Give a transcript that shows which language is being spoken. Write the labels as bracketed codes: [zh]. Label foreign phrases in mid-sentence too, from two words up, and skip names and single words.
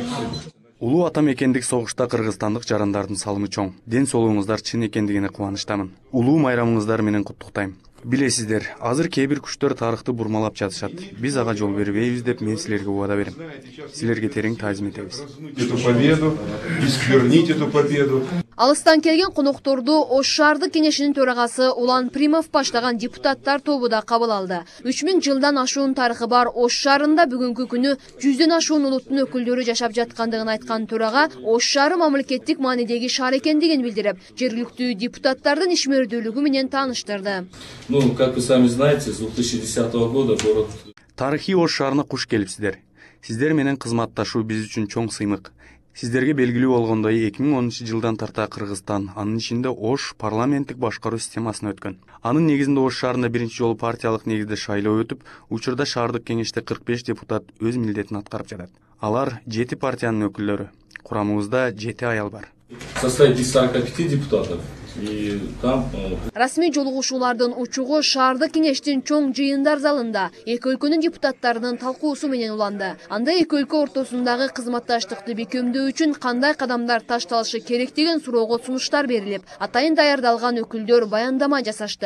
[ky] Улуу ата мекендик согушта кыргызстандык жарандардын салымы чоң. Ден соолугуңуздар чын экендигине кубанычтамын. Улуу майрамыңыздар менен куттуктайм. Билесиздер, азыр кээ бир күчтөр тарыхты бурмалап жатышат. Биз ага жол бербейбиз деп мен силерге убада берем. Силерге терең таазим этебиз. [ru] Эту победу, исквернить эту победу. [ky] Алыстан келген конокторду Ош шаардык кеңешинин төрагасы Улан Примов баштаган депутаттар тобу да кабыл алды. 3000 жылдан ашуун тарыхы бар Ош шаарында бүгүнкү күнү 100дөн ашуун улуттун өкүлдөрү жашап жаткандыгын айткан төрага Ош шаары мамлекеттик маанидеги шаар экендигин билдирип, жергиликтүү депутаттардын ишмердүүлүгү менен тааныштырды. [ru] Ну, как вы сами знаете, с 2010 года город... [ky] Тарыхый Ош шаарына куш келипсиздер. Сиздер менен кызматташуу биз үчүн чоң сыймык. Сиздерге белгилүү болгондой 2010 жылдан тарта Кыргызстан, анын ичинде Ош парламенттик башкаруу системасына өткөн. Анын негизинде Ош шаарында биринчи жолу партиялык негизде шайлоо өтүп, учурда шаардык кеңеште 45 депутат өз милдетин аткарып жатат. Алар 7 партиянын өкүлдөрү. Курамыбызда 7 аял бар. [ru] В составе 45 депутатов И там [ky] Расмий жолугушуулардын учугу шаардык кеңештин чоң жыйындар залында эки өлкөнүн депутаттарынын талкуусу менен уланды. Анда эки өлкө ортосундагы кызматташтыкты бекемдөө үчүн кандай кадамдар ташталышы керек деген суроого сунуштар берилип, атайын даярдалган өкүлдөр баяндама жасашты.